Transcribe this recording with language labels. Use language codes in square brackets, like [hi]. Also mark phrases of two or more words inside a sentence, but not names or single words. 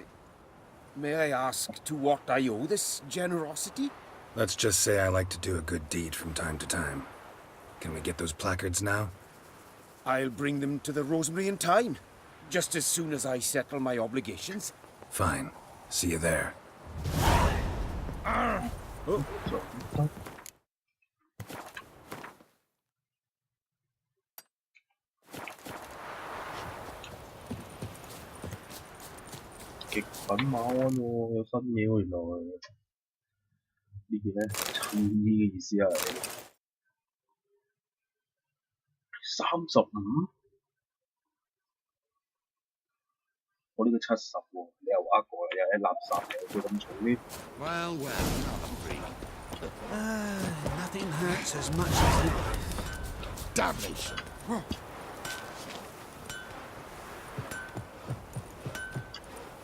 [en] May I ask to what I owe this generosity? Let's just say I like to do a good deed from time to time. Can we get those placards now? I'll bring them to the Rosemary in time, just as soon as I settle my obligations. Fine. See you there. Oh. [yue] 極品馬鞍喎，有新嘢喎原來。呢件咧襯衣嘅意思啊，35，我呢個70喎，你又呃過啦，又係垃圾嚟，佢咁重啲。 [en] Well, another freak. Nothing hurts as much as life. Damnation.